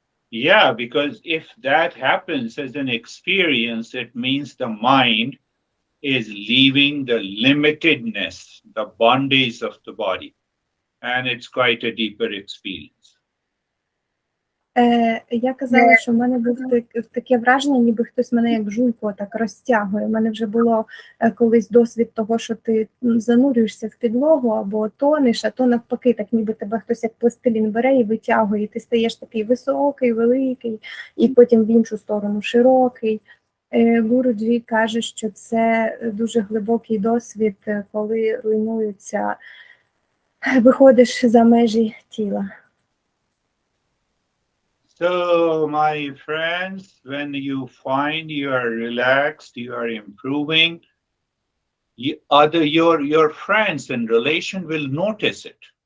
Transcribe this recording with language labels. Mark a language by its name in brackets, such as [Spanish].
[English] Yeah, because if that happens as an experience, it means the mind is leaving the limitedness, the bondage of the body. and it's quite a deeper experience. [Ukrainian] Я казала, що в мене був таке враження, ніби хтось мене як жуйку так розтягує. У мене вже було колись досвід того, що ти занурюєшся в підлогу або тонеш, а то навпаки, так ніби тебе хтось як пластилін бере і витягує, і ти стаєш такий високий, великий, і потім в іншу сторону широкий. Гуруджі каже, що це дуже глибокий досвід, коли руйнуються, виходиш за межі тіла. [English] So, my friends, when you find you are relaxed, you are improving, your friends and relation will notice it.